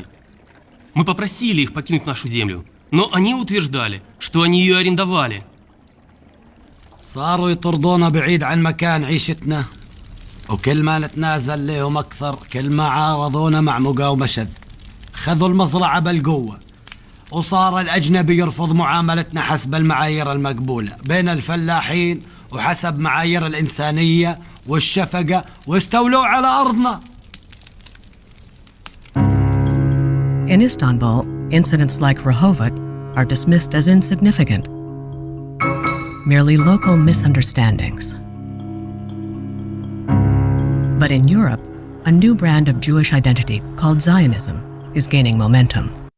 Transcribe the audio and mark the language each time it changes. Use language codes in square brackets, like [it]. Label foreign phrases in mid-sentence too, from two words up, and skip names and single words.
[ru] Мы попросили их покинуть нашу землю, но они утверждали, что они ее арендовали. [ar] صاروا يطردونا بعيد عن مكان عيشتنا، وكل ما نتنازل لهم أكثر كل ما عارضونا مع مقاومة شد. خذوا المزرعة بالقوة، وصار الأجنبي يرفض معاملتنا حسب المعايير المقبولة بين الفلاحين وحسب معايير الإنسانية والشفقة، واستولوا على أرضنا. [en] In Istanbul, incidents like Rehovot are dismissed as insignificant, merely local misunderstandings. But in Europe, a new brand of Jewish identity called Zionism is gaining momentum.